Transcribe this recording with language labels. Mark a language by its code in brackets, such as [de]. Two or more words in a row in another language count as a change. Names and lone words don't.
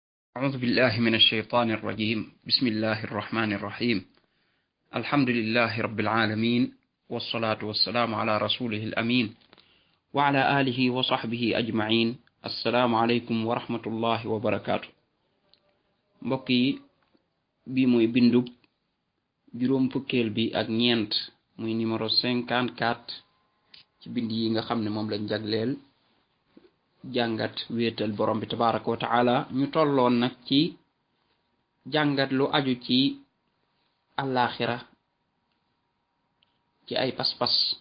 [ar] أعوذ بالله من الشيطان الرجيم. بسم الله الرحمن الرحيم. الحمد لله رب العالمين، والصلاة والسلام على رسوله الأمين وعلى آله وصحبه أجمعين. السلام عليكم ورحمة الله وبركاته. [wo] mbokki bi moy bindub juróom fukkeel bi ak ñeent muy numéro 54 ci bind yi nga xam ne moom lañ jagleel jàngat wéetal borom bi [ar] تبارك وتعالى. [wo] ñu tolloon nag ci jàngat lu aju ci àllaaxira ci ay pas-pas.